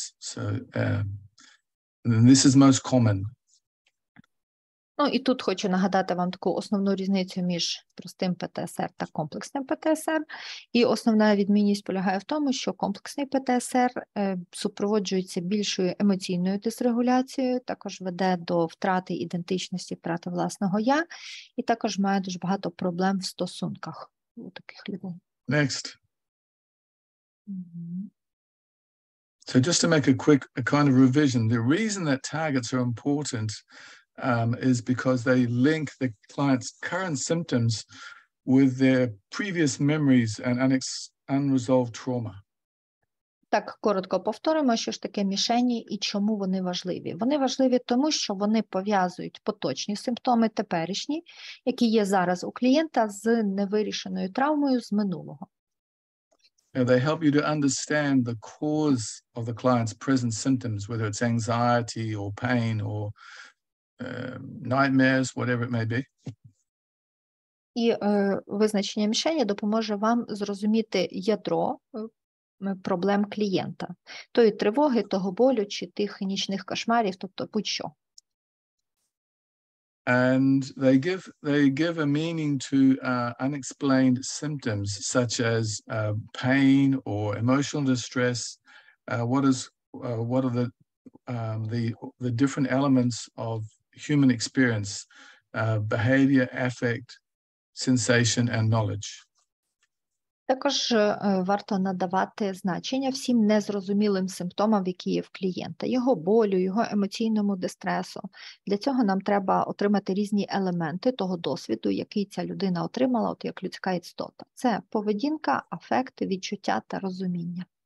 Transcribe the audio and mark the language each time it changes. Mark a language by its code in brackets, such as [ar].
[en] So and this is most common. [uk] Ну, і тут хочу нагадати вам таку основну різницю між простим ПТСР та комплексним ПТСР. І основна відмінність полягає в тому, що комплексний ПТСР супроводжується більшою емоційною дисрегуляцією, також веде до втрати ідентичності, втрати власного «я», і також має дуже багато проблем в стосунках у таких людей. [en] Next. So just to make a kind of revision, the reason that targets are important is because they link the client's current symptoms with their previous memories and unresolved trauma. [uk] Так, коротко повторимо, що ж таке мішені і чому вони важливі. Вони важливі тому, що вони пов'язують поточні симптоми, теперішні, які є зараз у клієнта, з невирішеною травмою з минулого. [en] They help you to understand the cause of the client's present symptoms, whether it's anxiety or pain or nightmares, whatever it may be. [uk] І визначення мішені допоможе вам зрозуміти ядро проблем клієнта, тої тривоги, того болю чи тих нічних кошмарів, тобто будь-що. [en] And they give a meaning to unexplained symptoms such as pain or emotional distress. What are the different elements of human experience, behavior, affect, sensation, and knowledge. [uk] Також варто надавати значення всім незрозумілим симптомам, які є в клієнта, його болю, його емоційному дистресу. Для цього нам треба отримати різні елементи того досвіду, який ця людина отримала, от як людська істота. Це поведінка, афект, відчуття та розуміння.